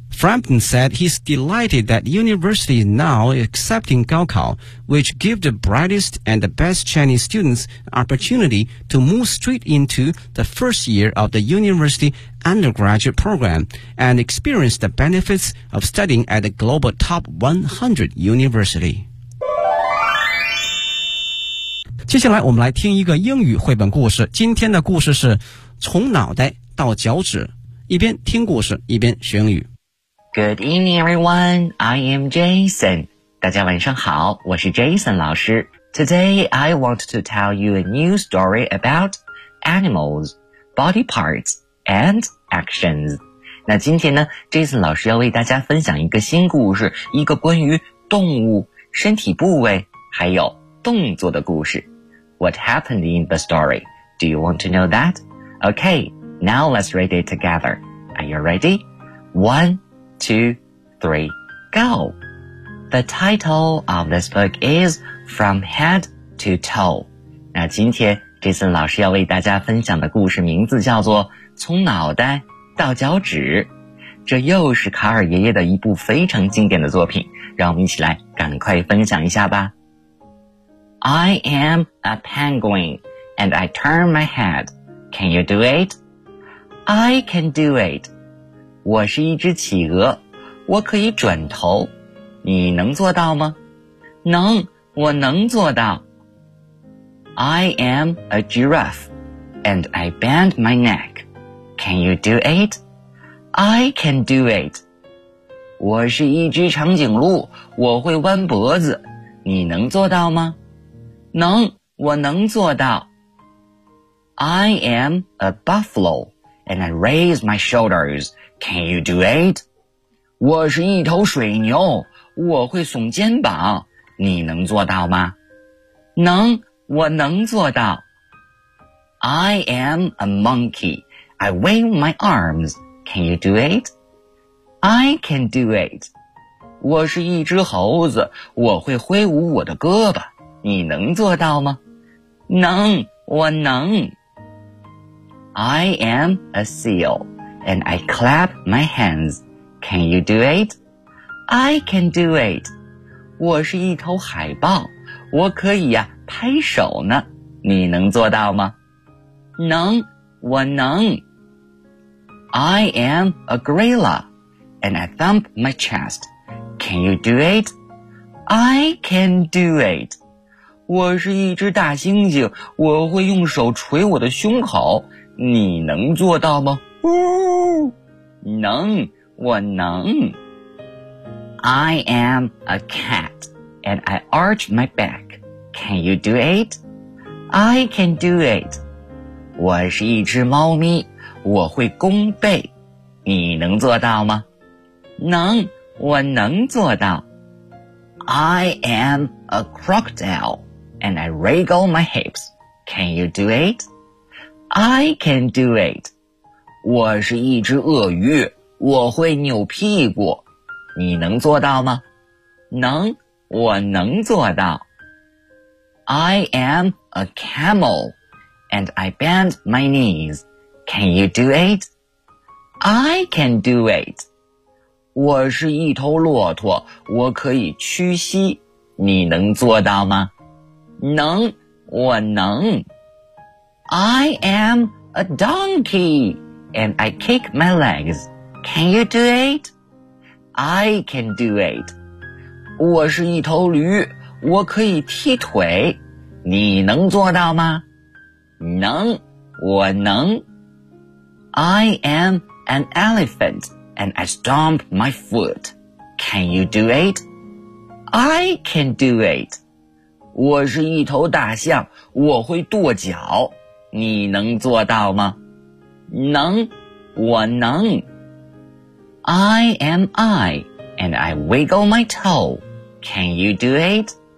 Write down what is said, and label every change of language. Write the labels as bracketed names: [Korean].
[English] Frampton said he's delighted that university is now accepting 高考, which gives the brightest and the best Chinese students an opportunity to move straight into the first year of the university undergraduate program and experience the benefits of studying at a global top 100 university. [Chinese] 接下来我们来听一个英语绘本故事。今天的故事是从脑袋到脚趾，一边听故事，一边学英语。 [English] Good evening, everyone. I am Jason. [Chinese] 大家晚上好，我是 Jason 老师。 [English] Today, I want to tell you a new story about animals, body parts, and actions. [Chinese] 那今天呢 ,Jason 老师要为大家分享一个新故事，一个关于动物身体部位还有动作的故事。 [English] What happened in the story? Do you want to know that? Okay, now let's read it together. Are you ready? 1, 2, 3, go! The title of this book is From Head to Toe. [Chinese] 那今天 Jason 老师要为大家分享的故事名字叫做从脑袋到脚趾。这又是卡尔爷爷的一部非常经典的作品，让我们一起来赶快分享一下吧。 [English] I am a penguin, and I turn my head. Can you do it? I can do it. [Chinese] 我是一只企鹅，我可以转头。你能做到吗？能，我能做到。 [English] I am a giraffe, and I bend my neck. Can you do it? I can do it. [Chinese] 我是一只长颈鹿，我会弯脖子。你能做到吗？能，我能做到。 [English] I am a buffalo, and I raise my shoulders. Can you do it? [Chinese] 我是一头水牛，我会耸肩膀。你能做到吗？能，我能做到。 [English] I am a monkey. I wave my arms. Can you do it? I can do it. [Chinese] 我是一只猴子，我会挥舞我的胳膊。你能做到吗？能，我能。 [English] I am a seal, and I clap my hands. Can you do it? I can do it. [Chinese] 我是一头海豹，我可以呀、拍手呢。你能做到吗？能，我能。 [English] I am a gorilla, and I thump my chest. Can you do it? I can do it. [Chinese] 我是一只大猩猩，我会用手捶我的胸口。你能做到吗？能，我能。 [English] I am a cat, and I arch my back. Can you do it? I can do it. [Chinese] 我是一只猫咪，我会弓背。你能做到吗？能，我能做到。 [English] I am a crocodile. And I wriggle my hips. Can you do it? I can do it. [Chinese] 我是一只鳄鱼，我会扭屁股。你能做到吗？能，我能做到。 [English] I am a camel, and I bend my knees. Can you do it? I can do it. [Chinese] 我是一头骆驼，我可以屈膝。你能做到吗？能，我能。 [English] I am a donkey, and I kick my legs. Can you do it? I can do it. [Chinese] 我是一头驴，我可以踢腿。你能做到吗？能，我能。 [English] I am an elephant, and I stomp my foot. Can you do it? I can do it. [Chinese] 我是一头大象，我会跺脚。你能做到吗？能，我能。 [English] I am I, and I wiggle my toe. Can you do it?